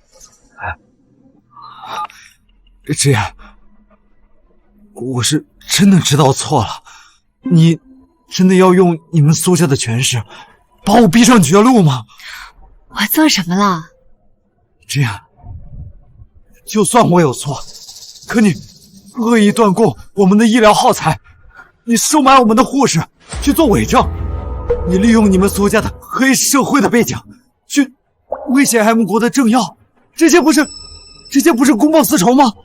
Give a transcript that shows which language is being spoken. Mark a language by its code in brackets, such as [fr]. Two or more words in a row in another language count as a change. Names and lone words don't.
[zh] 之燕，我是真的知道錯了，你真的要用你們蘇家的權勢，把我逼上絕路嗎？我做什麼了？之燕，就算我有錯，可你惡意斷供我們的醫療耗材，你收買我們的護士去做偽證，你利用你們蘇家的黑社會的背景去威脅 M 國的政要，這些不是公報私仇嗎？